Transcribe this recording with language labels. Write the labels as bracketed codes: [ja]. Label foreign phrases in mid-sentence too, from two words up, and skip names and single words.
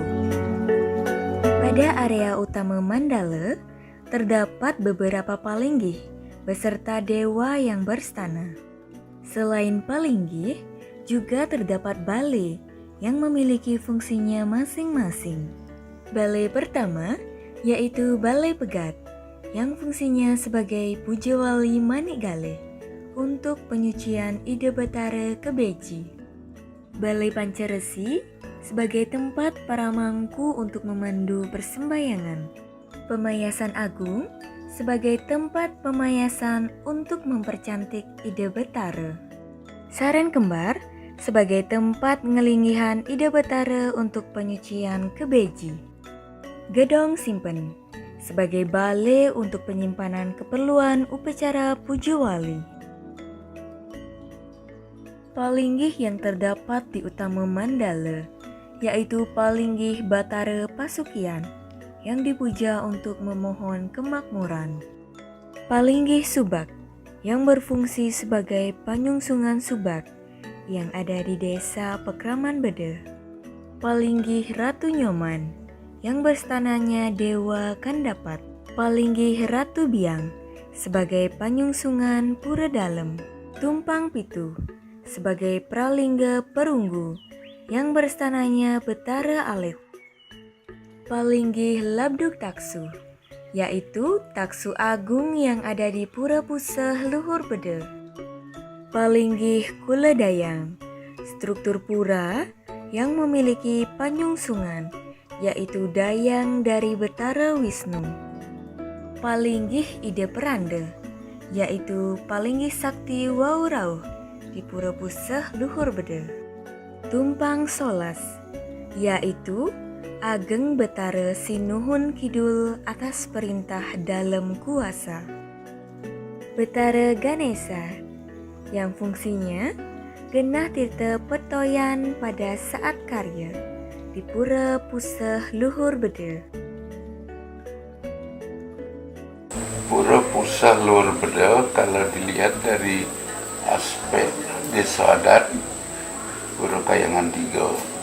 [id] Pada area Utama Mandala, terdapat beberapa palinggih beserta dewa yang berstana. Selain palinggih, juga terdapat balai yang memiliki fungsinya masing-masing. Balai pertama yaitu Balai Pegat, yang fungsinya sebagai Pujawali Manigaleh untuk penyucian Ida Batara ke Beji. Balai Pancaresi sebagai tempat para mangku untuk memandu persembahyangan. Pemayasan Agung sebagai tempat pemayasan untuk mempercantik Ida Batara. Saran Kembar sebagai tempat ngelinggihan Ida Batara untuk penyucian ke Beji. Gedong Simpen sebagai balai untuk penyimpanan keperluan upacara Pujawali. Palinggih yang terdapat di Utama Mandala yaitu Palinggih Batara Pasukian yang dipuja untuk memohon kemakmuran. Palinggih Subak yang berfungsi sebagai panyungsungan Subak yang ada di desa Pekraman Bede. Palinggih Ratu Nyoman yang berstananya Dewa Kandapat. Palinggih Ratu Biang sebagai panyungsungan Pura Dalem. Tumpang Pitu sebagai Pralingga Perunggu yang berstananya Betara Alef. Palinggih Labduk Taksu yaitu Taksu Agung yang ada di Pura Puseh Luhur Bede. Palinggih Kula Dayang, struktur pura yang memiliki panyungsungan yaitu Dayang dari Betara Wisnu. Palinggih Ida Peranda yaitu Palinggih Sakti Waurauh di Pura Puseh Luhur Bede. Tumpang Solas yaitu Ageng Betara Sinuhun Kidul atas perintah dalam kuasa. Betara Ganesha yang fungsinya genah tirta petoyan pada saat karya di Pura Puseh Luhur Bede. Pura Puseh Luhur Bede kalau dilihat dari aspek desa adat Pura Kayangan 3.